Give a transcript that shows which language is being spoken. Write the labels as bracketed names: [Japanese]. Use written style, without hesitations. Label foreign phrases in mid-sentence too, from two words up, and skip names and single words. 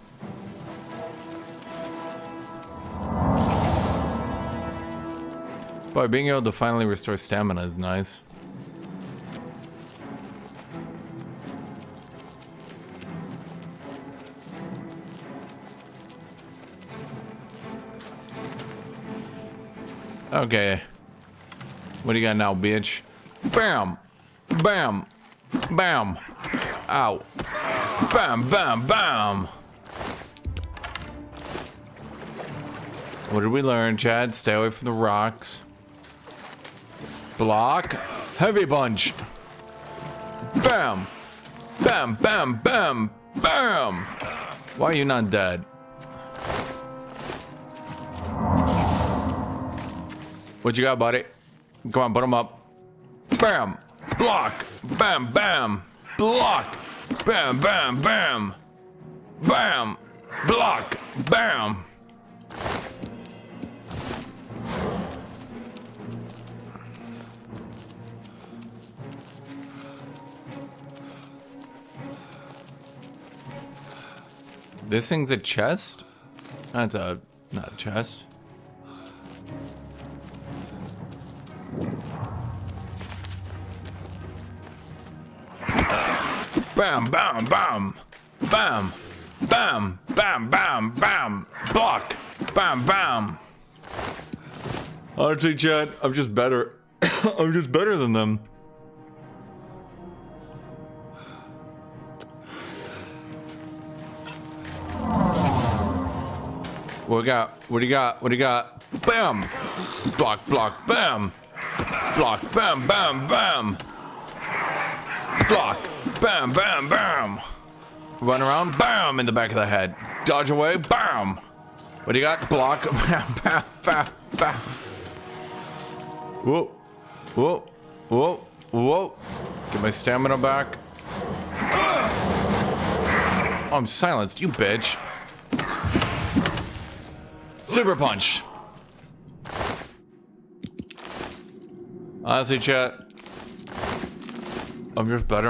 [English] Boy, being able to finally restore stamina is nice. Okay. What do you got now, bitch? Bam! Bam! Bam! Ow! Bam! Bam! Bam! What did we learn, Chad? Stay away from the rocks. Block. Heavy punch. Bam! Bam! Bam! Bam! Bam! Why are you not dead? What you got, buddy? Come on, put him up. Bam! Block! Bam, bam! Block! Bam, bam, bam! Bam! Block! Bam! This thing's a chest? That's not a chest. Bam, bam, bam, bam, bam, bam, bam, bam, block, bam, bam. Honestly, chat, I'm just better. I'm just better than them. What we got? What do you got? What do you got? Bam! Block, block, bam! Block, bam, bam, bam! Block, bam, bam, bam! Run around, bam! In the back of the head. Dodge away, bam! What do you got? Block, bam, bam, bam, bam! Whoa, whoa, whoa, whoa! Get my stamina back. Oh, I'm silenced, you bitch! Super punch. Honestly, chat, I'm just better.